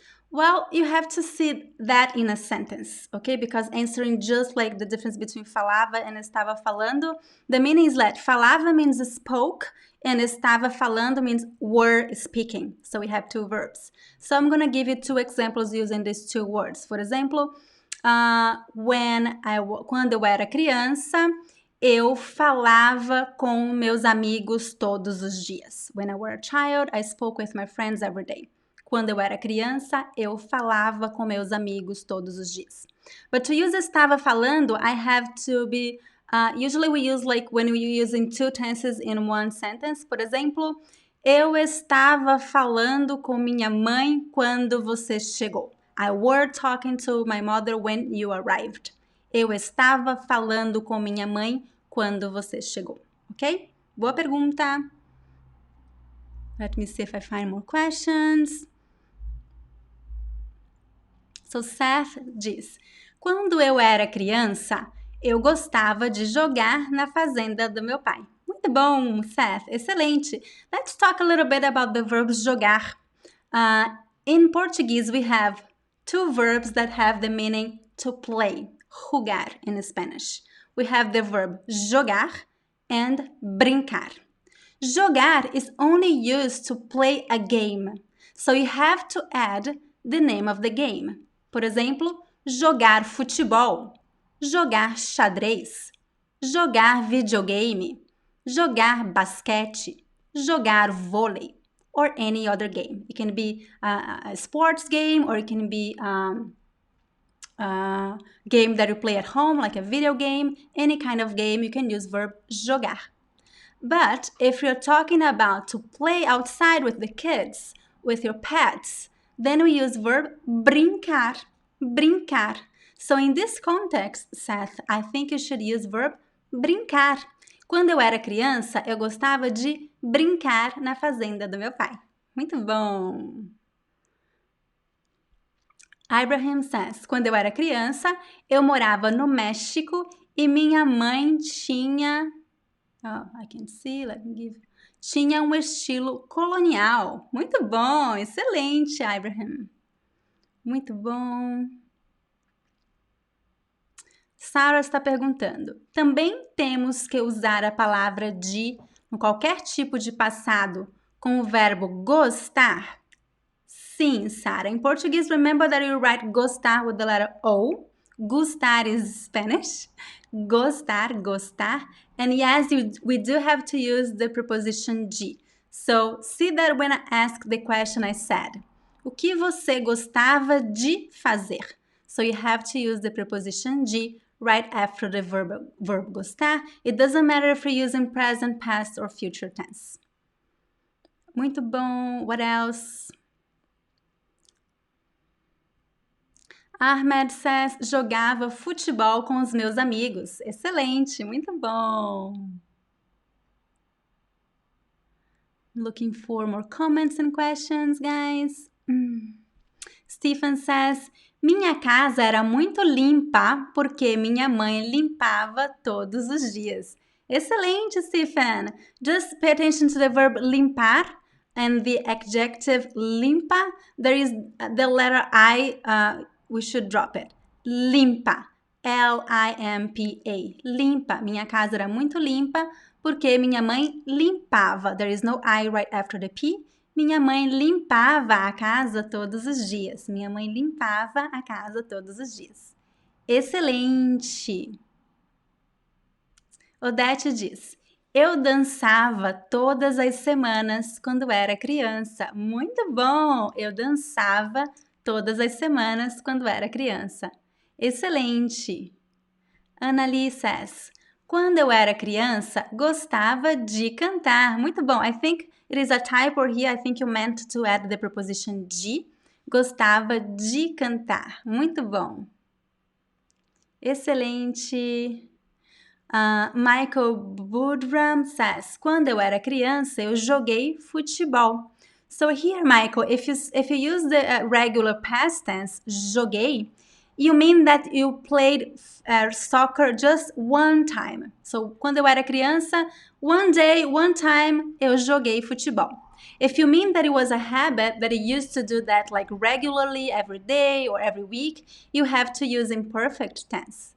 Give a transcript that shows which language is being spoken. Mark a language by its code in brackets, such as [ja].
[en] Well, you have to see that in a sentence, okay? Because answering just like the difference between falava and [pt] estava falando, [en] the meaning is that falava means spoke and estava falando means were speaking. So we have two verbs. So I'm gonna give you two examples using these two words. [pt] For example, quando eu era criança, eu falava com meus amigos todos os dias. [en] When I were a child, I spoke with my friends every day. [pt] Quando eu era criança, eu falava com meus amigos todos os dias. [en] But to use [pt] estava falando, [en] I have to be... usually we use like when we're using two tenses in one sentence. [pt] Por exemplo, eu estava falando com minha mãe quando você chegou. [en] I were talking to my mother when you arrived. [pt] Eu estava falando com minha mãe quando você chegou. Ok? Boa pergunta. [en] Let me see if I find more questions. [pt] So Seth diz, quando eu era criança, eu gostava de jogar na fazenda do meu pai. Muito bom, Seth, excelente. [en] Let's talk a little bit about the verb jogar. In Portuguese, we have two verbs that have the meaning to play, jugar in Spanish. We have the verb jogar and brincar. Jogar is only used to play a game, so you have to add the name of the game. [pt] Por exemplo, jogar futebol, jogar xadrez, jogar videogame, jogar basquete, jogar vôlei, [en] or any other game. It can be a sports game, or it can be a game that you play at home, like a video game. Any kind of game, you can use verb jogar. But if you're talking about to play outside with the kids, with your pets, then we use verb brincar, brincar. So in this context, Seth, I think you should use verb brincar. [pt] Quando eu era criança, eu gostava de brincar na fazenda do meu pai. Muito bom! Abraham says, quando eu era criança, eu morava no México e minha mãe tinha... [en] I can see, let me give... [pt] Tinha um estilo colonial. Muito bom, excelente, Abraham. Muito bom. Sarah está perguntando, também temos que usar a palavra de em qualquer tipo de passado com o verbo gostar? Sim, Sarah. [en] In Portuguese, remember that you write gostar with the letter O. Gustar is Spanish. Gostar, gostar. And yes, we do have to use the preposition de. So, see that when I asked the question, I said, [pt] o que você gostava de fazer? [en] So, you have to use the preposition de right after the verb gostar. It doesn't matter if you're using present, past, or future tense. [pt] Muito bom. [en] What else? [pt] Ahmed says, jogava futebol com os meus amigos. Excelente, muito bom. [en] Looking for more comments and questions, guys. [pt] Stephen says, minha casa era muito limpa porque minha mãe limpava todos os dias. Excelente, Stephen. [en] Just pay attention to the verb limpar and the adjective limpa. There is the letter I... we should drop it. Limpa. L-I-M-P-A. Limpa. [pt] Minha casa era muito limpa porque minha mãe limpava. [en] There is no I right after the P. [pt] Minha mãe limpava a casa todos os dias. Minha mãe limpava a casa todos os dias. Excelente! Odete diz, eu dançava todas as semanas quando era criança. Muito bom! Eu dançava todas as semanas quando era criança. Excelente! [en] Annalie says, [pt] Quando eu era criança, gostava de cantar. Muito bom. [en] I think it is a typo here. I think you meant to add the preposition de. [pt] Gostava de cantar. Muito bom. Excelente. Michael Budram says, quando eu era criança, eu joguei futebol. [en] So here, Michael, if you use the regular past tense, joguei, you mean that you played soccer just one time. [pt] So, quando eu era criança, [en] one day, one time, [pt] eu joguei futebol. [en] If you mean that it was a habit, that you used to do that like regularly, every day or every week, you have to use imperfect tense.